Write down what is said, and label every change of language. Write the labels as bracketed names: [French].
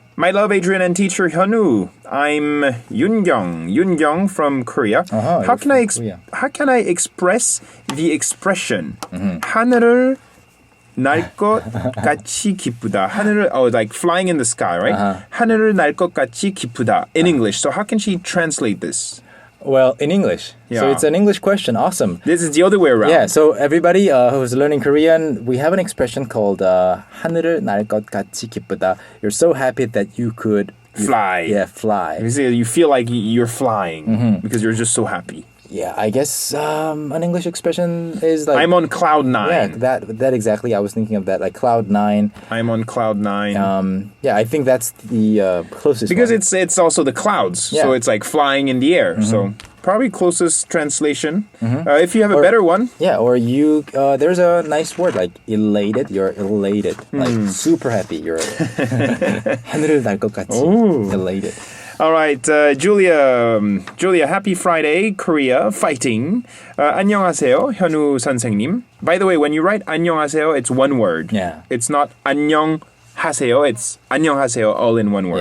[English] My love, Adrian and teacher Hyunwoo. I'm Yoongyung from Korea. How can I express the expression [Korean] 하늘을 날 것 같이 기쁘다? 하늘을 [English] like flying in the sky, right? [Korean] 하늘을 날 것 같이 기쁘다 [English] in English. So how can she translate this? Well, in English. So Yeah. it's an English question. Awesome. This is the other way around. Yeah, so everybody who's learning Korean, we have an expression called [Korean] 하늘을 날 것 같이 기쁘다. [English] You're so happy that you could Fly. Yeah, fly. You feel like you're flying because you're just so happy. Yeah, I guess an English expression is like I'm on cloud nine. Yeah, that exactly. I was thinking of that, like cloud nine. I'm on cloud nine. Yeah, I think that's the closest. Because one. it's also the clouds, Yeah. so it's like flying in the air. So probably closest translation. If you have a better one, Yeah, or you. There's a nice word like elated. You're elated, like super happy. You're [Korean] 하늘을 날 것 같이 [English] elated. all right, Julia, happy Friday, Korea, fighting. [Korean] 안녕하세요, 현우 선생님. [English] By the way, when you write 안녕하세요, it's one word. Yeah. It's not 안녕하세요. It's 안녕하세요, all in one word.